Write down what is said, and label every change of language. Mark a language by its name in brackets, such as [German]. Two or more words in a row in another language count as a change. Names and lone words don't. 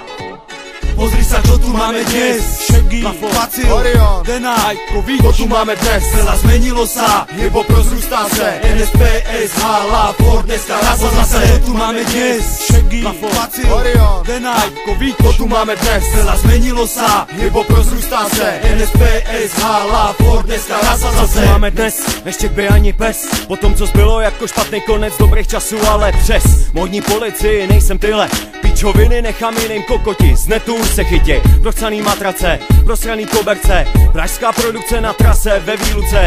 [Slovak] Pozri sa, čo tu máme dnes. Shaggy, Facil, Orion, Denaj, to tu máme dnes. Veľa zmenilo sa, [Czech] hip-hop rozrústá se. NSP, SH, Ford, dneska raz a zase. [Slovak] Čo tu máme dnes. Shaggy, Facil, Orion, Denaj, to tu máme dnes. Veľa zmenilo sa, [Czech] hip-hop rozrústá se. NSP, SH, Ford, dneska raz a zase. Máme dnes, ještě by ani pes. Po tom, co zbylo jako špatný konec dobrých časů, ale přes modní policii nejsem tyhle pičoviny, nechám jiným kokoti z netu se chytě. Prochcaný matrace, prosraný koberce, pražská produkce na trase ve výluce.